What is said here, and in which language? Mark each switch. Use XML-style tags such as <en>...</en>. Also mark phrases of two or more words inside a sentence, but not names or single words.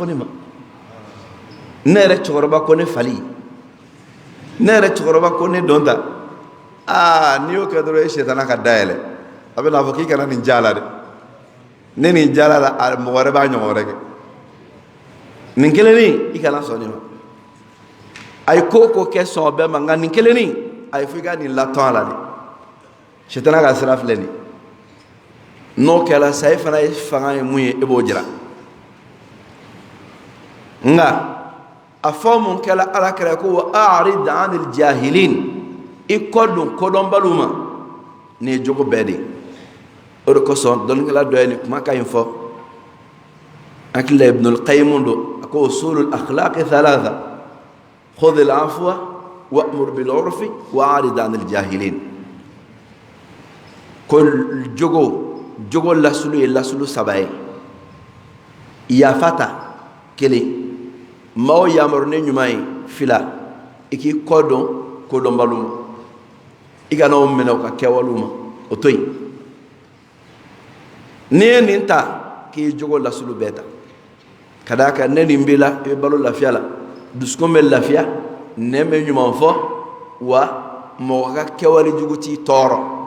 <bm>ne ma ne yɛrɛ cɛkɔrɔba ko ne fali ne yɛrɛ cɛkɔrɔba ko ne dɔn ta n'i y'o kɛ dɔrɔn e sɛtana ka dayɛlɛ a bɛ n'a fɔ k'i kana nin ja la dɛ ne nin ja la mɔgɔ wɛrɛ b'a ɲɔgɔn wɛrɛ kɛ nin kelennin i kana sɔn nin ma a ye ko o ko kɛ sɔn bɛɛ ma nka nin kelennin a ye fɔ i ka nin latɔn a la de sɛtana ka sira filɛ nin n'o kɛra sa e fana ye fanga ye mun ye e b'o jira nka a fɔ mun kɛra alakira ko</bm> <ar>وأعرض عن الجاهلين</ar> <bm>i kɔ don kodɔnbaliw ma nin ye jogo bɛɛ de ye o de kosɔn dɔnnikɛla dɔ ye nin kumakan in fɔ hakili la Ibnul Qayyim don a ko</bm> <ar>أصول الأخلاق ثلاثة خذ العفو وأمر بالعرف وأعرض عن الجاهلين</ar> <bm>كل jogo lasulu ye lasulu saba ye yafata kelen maaw yamarune ɲuman ye fila i k'i kɔ dɔn kodɔnbaliw ma i kana o minɛ u ka kɛwalew ma o to yen n'i ye nin ta k'i jogo lasulu bɛɛ ta ka d'a kan ne nin b'i la i bɛ balo lafiya la dusukun bɛ lafiya nɛn bɛ ɲuman fɔ wa mɔgɔ ka kɛwale jugu t'i tɔɔrɔ</bm>